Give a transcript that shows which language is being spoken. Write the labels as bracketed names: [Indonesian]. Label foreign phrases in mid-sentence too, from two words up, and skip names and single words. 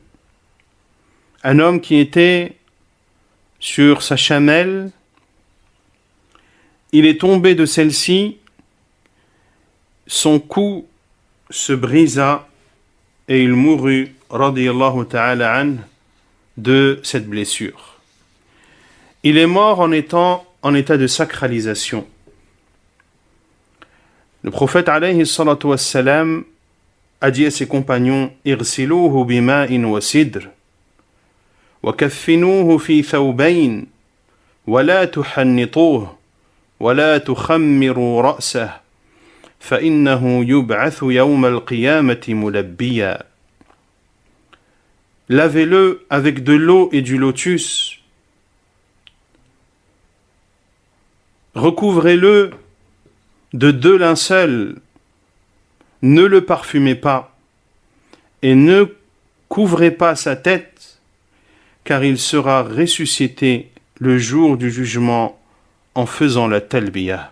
[French] Un homme qui était sur sa chamelle, il est tombé de celle-ci, son cou se brisa et il mourut [Arabic] رضي الله تعالى عن [French] de cette blessure. Il est mort en étant en état de sacralisation. Le prophète [Arabic] عليه الصلاة والسلام [French] a dit à ses compagnons: [Arabic] اغسلوه بماء وسدر وكفنوه في ثوبين ولا تحنطوه ولا تخمروا رأسه فإنه يبعث يوم القيامة ملبيا. [French] Lavez-le avec de l'eau et du lotus. Recouvrez-le de 2 linceuls. Ne le parfumez pas et ne couvrez pas sa tête, car il sera ressuscité le jour du jugement en faisant la talbiyah.